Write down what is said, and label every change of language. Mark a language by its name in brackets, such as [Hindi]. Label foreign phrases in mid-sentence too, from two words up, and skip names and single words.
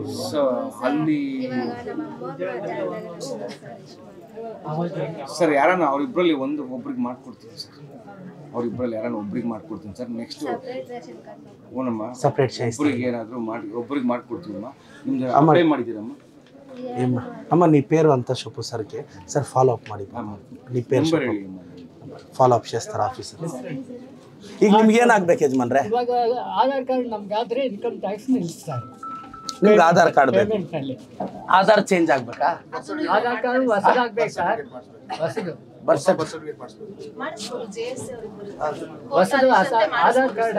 [Kannada] ಸೊ ಅಲ್ಲಿ ಸರ್ ಯಾರನ್ನ ಅವರಿಬ್ಬರಲ್ಲಿ ಒಬ್ರಿಗೆ ಮಾಡ್ಕೊಡ್ತೀನಿ ಸರ್. ಅವರಿಬ್ಬರಲ್ಲಿ ಯಾರನ್ನ ಒಬ್ರಿಗೆ ಮಾಡ್ಕೊಡ್ತೀನಿ ಸರ್. ನೆಕ್ಸ್ಟ್ ಓನಮ್ಮ ಸಪ್ರೇಟ್ ಒಬ್ರಿಗೆ ಏನಾದರೂ ಒಬ್ರಿಗೆ ಮಾಡ್ಕೊಡ್ತೀವಮ್ಮ. ನಿಮ್ದು ಅಪ್ಲೈ ಮಾಡಿದ್ದೀರಮ್ಮ? [Telugu] అమ్మ నీ పేరు అంతా చెప్పు సార్కి సార్ [English] follow up [Telugu] ಮಾಡಿ నీ పేరు [English] follow up [Telugu] చేస్తారు ಆಫೀಸರ್. [Kannada] ಈಗ ನಿಮ್ಗೆ ಏನಾಗಬೇಕು ಯಜಮಾನ್ರೆ? ಇವಾಗ ಆಧಾರ್ ಕಾರ್ಡ್ ನಮ್ಗೆ ಆದ್ರೆ [English] income tax [Kannada] ನಿಲ್ಲಿಸ್ತಾರೆ. ನಿಮ್ಗೆ ಆಧಾರ್ ಕಾರ್ಡ್ ಬೇಕು. ಆಧಾರ್ ಚೇಂಜ್ ಆಗ್ಬೇಕಾ? ಆಧಾರ್ ಕಾರ್ಡ್ ಹೊಸದಾಗ್ಬೇಕು ಸರ್. ಹೊಸದು ಆಧಾರ್ ಕಾರ್ಡ್